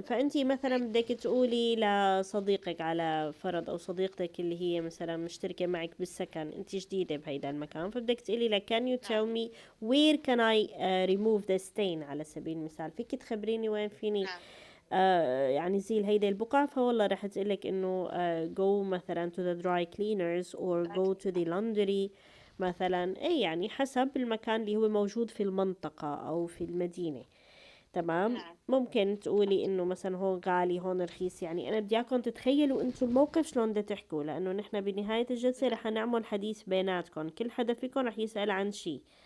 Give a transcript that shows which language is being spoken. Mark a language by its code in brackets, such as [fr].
[ar] فانتي مثلا بدك تقولي لصديقك على فرض، او صديقتك اللي هي مثلا مشتركه معك بالسكن، انت جديده بهيدا المكان، فبدك تقولي لها [en] can you tell me where can I remove the stain [ar] على سبيل المثال، فيك تخبريني وين فيني يعني زيل هيدا البقع. فوالله رح تقلك انه [en] go [ar] مثلا [en] to the dry cleaners or go to the laundry [ar] مثلا. اي يعني حسب المكان اللي هو موجود في المنطقة او في المدينة. تمام، ممكن تقولي انه مثلا هون غالي هون رخيص. يعني انا بدي اياكم تتخيلوا انتم الموقف شلون بدها تحكوا، لانه نحن بنهاية الجلسة رح نعمل حديث بيناتكم، كل حدا فيكم رح يسأل عن شي.